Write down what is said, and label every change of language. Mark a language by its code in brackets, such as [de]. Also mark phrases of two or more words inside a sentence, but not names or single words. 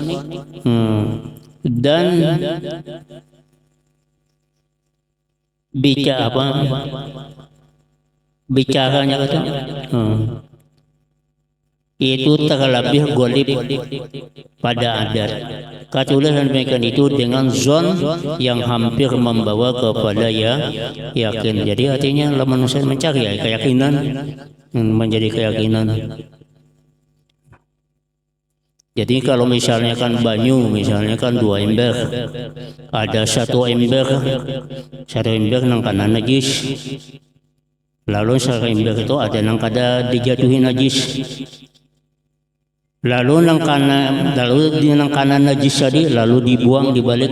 [id] Dan bicaranya kata itu terlebih golib pada adat. Katulisan demikian itu dengan zon yang hampir membawa kepada yakin. Jadi artinya manusia mencari keyakinan, menjadi keyakinan. [bjn] Jadi kalau misalnya kan banyu, misalnya kan 2 ember, ada satu ember nang kana najis, lalu satu ember itu ada nang kada dijatuhi najis, lalu nang kana najis tadi lalu dibuang dibalik.